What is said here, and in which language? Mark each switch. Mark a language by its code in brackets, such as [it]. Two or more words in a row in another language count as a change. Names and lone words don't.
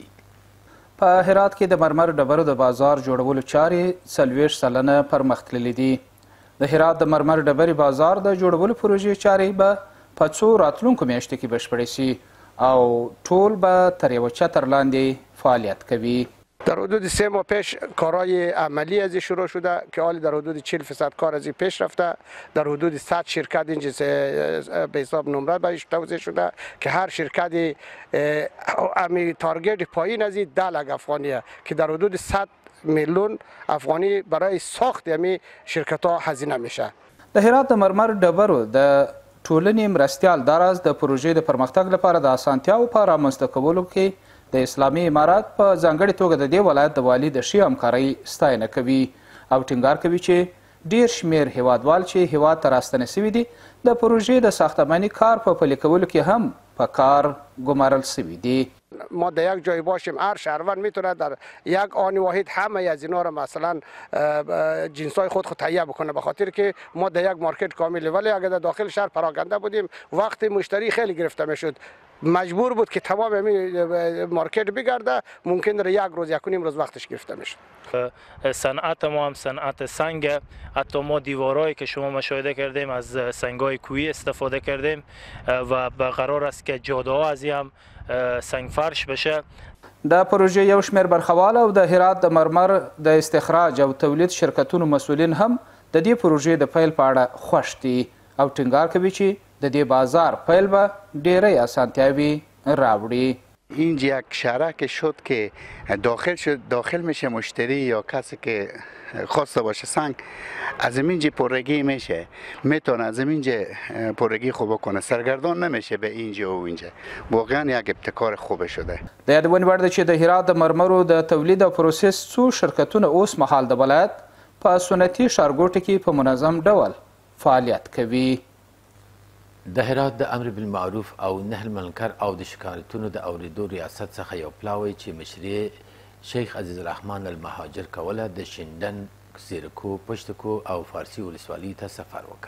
[ps] په هرات کې د مرمر ډبرو د بازار جوړولو چارې 40 سلنه پرمختللي دي. د هرات د مرمر ډبرې بازار د جوړولو پروژې چارې به په څو راتلونکو میاشتو کې بشپړې شي او ټول به تر یوه چتر لاندې فعالیت کوي. [fa] در حدود 3 ماه پیش کارهای عملی از شروع شده که حال در حدود 40% کار از پیش رفته. در حدود 100 شرکت اینجا به حساب نمره بهش توزیع شده که هر شرکت امی تارگت پایین از 10 لک افغانیه که در حدود 100 میلیون افغانی برای ساخت امی شرکت ها هزینه میشه. [ps] د هرات د مرمر ډبرو د ټولنې مرستیال دا راز د پروژې د پرمختګ لپاره د اسانتیاو په رامنځته کولو کې د اسلامي امارات په ځانګړې توګه د دې ولایت د والي د ښې همکارۍ ستاینه کوي او ټینګار کوي چې ډیر شمیر هیوادوال چې هیواد ته راستنه سوي دي د پروژې د ساختماني کار په پلي کولو کې هم په کار ګمارل سوي دي. [fa] ما در یک جای باشیم هر شهروند میتونه در یک آن واحد همه از اینا رو مثلا جنسای خود تهیه بکنه، به خاطر که ما در یک مارکت کاملی، ولی اگر در داخل شهر پراکنده بودیم وقت مشتری خیلی گرفته میشد، مجبور بود که تمام مارکت بگرده، ممکن در یک روز یک و نیم روز وقتش گرفته میشد. صنعت ما هم صنعت سنگ، حتی ما دیوارایی که شما مشاهده کردیم از سنگای کوهی استفاده کردیم و قرار است که جاده ها از هم سنگ فرش بشه. [ps] د پروژې یو شمېر برخوال او د هرات د مرمر د استخراج او تولید شرکتونو مسؤلین هم د دې پروژې د پیل په اړه خوښ دي او ټینګار کوي چې د دې بازار پیل به ډېرې اسانتیاوې راوړي. [fa] اینجا یک شرکت شد که داخل میشه مشتری یا کسی که خواسته باشه سنگ از اینجا پرگی میشه، میتونه از اینجا پرگی خوب کنه، سرگردان نمیشه به اینجا و اینجا. واقعا یک ابتکار خوب شده. [ps] د یادونې وړ ده چې د هرات د مرمرو د تولید او پروسس څو شرکتونه اوس مهال د ولایت په سنتي ښارګوټو کې په منظم ډول فعالیت کوي. د هرات د امر بالمعروف او نهي المنکر او د شکایتونو د اوریدو ریاست څخه یو پلاوی چې مشري شیخ عزیز الرحمن المهاجر کوله د شینډن، زیرکو، پشتکو او فارسي ولسوالۍ ته سفر وکړ.